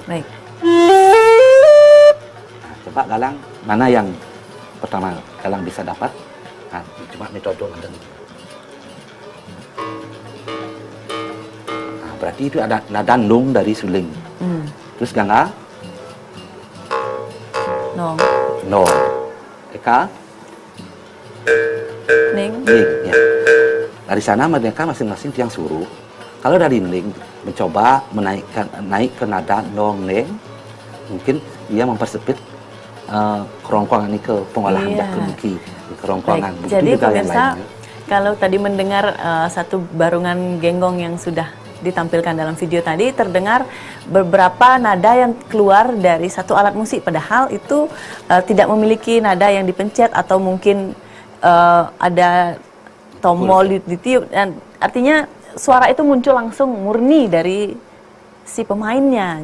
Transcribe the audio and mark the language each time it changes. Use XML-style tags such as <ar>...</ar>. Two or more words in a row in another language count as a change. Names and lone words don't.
<id>Baik. Nah, coba Galang mana yang pertama Galang bisa dapat? Nah, coba metode ada. Nah, berarti itu ada nada nung dari suling. Terus Gangga? Nong. No. Eka? Ning. Ning, ya. Dari sana mereka masing-masing tiang suruh. Kalau dari Ning mencoba naik ke nada nong neng, mungkin dia mempersempit kerongkongan ini ke pengolahan Iya. jakun di kerongkongan. Baik. Begitu Jadi juga yang pemirsa, lainnya. kalau tadi mendengar satu barungan genggong yang sudah ditampilkan dalam video tadi, terdengar beberapa nada yang keluar dari satu alat musik, padahal itu tidak memiliki nada yang dipencet atau mungkin ada tombol ditiup, dan artinya suara itu muncul langsung murni dari si pemainnya.</id>